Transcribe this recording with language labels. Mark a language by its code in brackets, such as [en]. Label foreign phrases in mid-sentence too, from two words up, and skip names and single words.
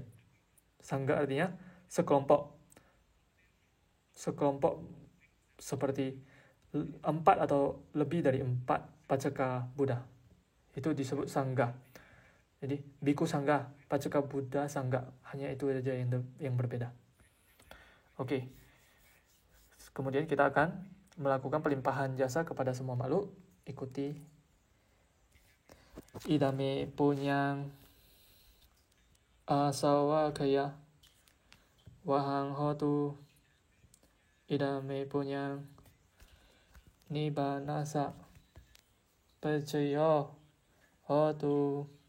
[id] Sangga artinya sekelompok seperti 4 atau lebih dari 4 Paceka Buddha. Itu disebut Sangga. Jadi Biku Sangga, Paceka Buddha Sangga, hanya itu saja yang berbeda. Oke. Kemudian kita akan melakukan pelimpahan jasa kepada semua makhluk. Ikuti. [pi] Idame punyang asawa kaya wahang hotu. Idame punyang nibbanasa percaya hotu.